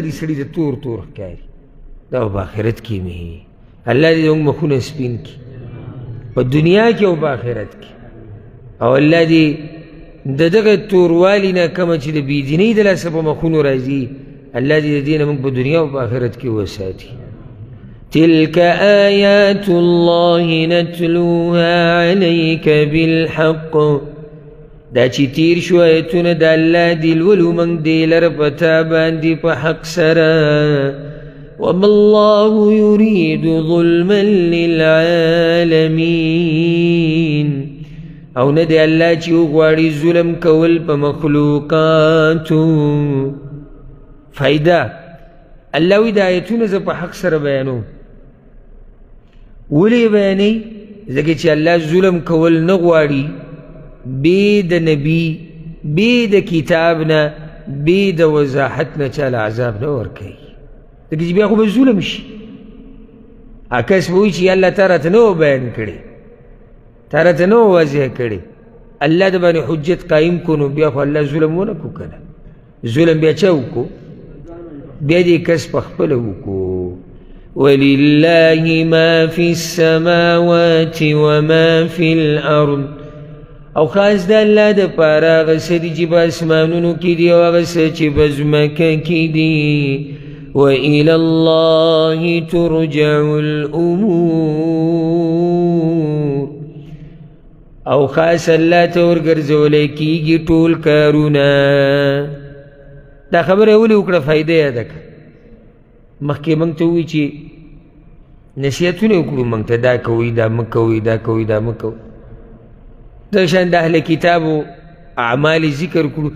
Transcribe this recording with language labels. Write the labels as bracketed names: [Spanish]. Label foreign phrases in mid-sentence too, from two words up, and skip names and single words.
[Pashto] دې سړي ته تور تور ښکاري دا په آخرت کې مې الله دې زموږ مخونه سپین کړي په دنیا کې او په آخرت کې او الله دې د دغه توروالي نه کومه چې د بېدینۍ د لاسه په مخونو راځي الله دې د دې نه موږ په دنیا او په آخرت کې وساتي [Arabic] تلك آيات الله نتلوها عليك بالحق [Pashto] دا چې تیر شو ایتونه د الله دي لولو موږ دې لره په تا باندې په حق سره [Arabic] وما الله يريد ظلما [Pashto] للعالمين او نه دی الله چې وغواړي ظلم کول په مخلوقاتو فایده الله وی د آیتونه زه په حق سره بیانوم ولې بیانوي ځکه چې الله ظلم کول نه غواړي بې د نبي بې د کتاب نه بې د وضاحت نه چاله عذاب نه ورکوي ځکه چې بیا خو به ظلم شي کس به وایي چې الله تا راته نه و بیان کړی تا راته نه و واضح کړی الله د باندې حجت قایم کو نو بیا خو الله ظلم ونه کو که نه ظلم بیا چا وکړو بیا دې کس په خپله وکړو [Arabic] ولله ما فی السماوات وما فی الارض [Pashto] او خاص د الله دپاره هغه څه دي چې په اسمانونو کې دي او هغه څه چې په ځمکه کې دي [Arabic] وإلى الله ترجع الأمور [Pashto] او خاص الله ته ورګرځولی کېږي ټول کارونه. دا خبره ولې وکړه؟ فایده یې ده که مخکې موږ ته ووایي چې نصیحتونه وکړو موږ ته دا کوئ دا مه کوئ دا کوئ دا مه کوئ. دغه شان د اهل کتابو اعمال ذکر کړو.